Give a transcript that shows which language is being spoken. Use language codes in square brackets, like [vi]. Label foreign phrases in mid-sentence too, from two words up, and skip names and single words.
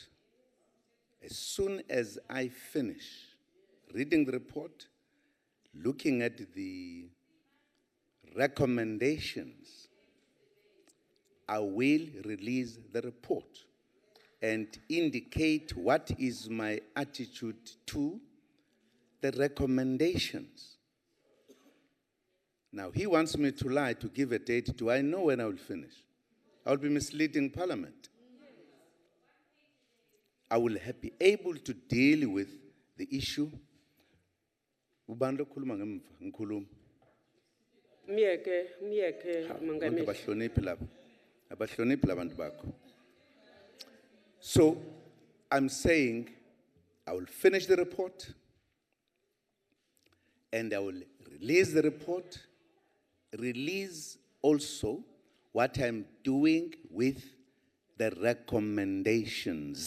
[en] As soon as I finish reading the report, looking at the recommendations, I will release the report and indicate what is my attitude to the recommendations. Now, he wants me to lie to give a date. Do I know when I will finish? I will be misleading Parliament. I will be able to deal with the issue. [zu] Ubani lo khuluma ngemva, ngikhuluma. Miyeke, Mangameli. Abahloniphi laba. Abahloniphi labantu bakho. [en] So, I'm saying I will finish the report and I will release the report, release also what I'm doing with the recommendations.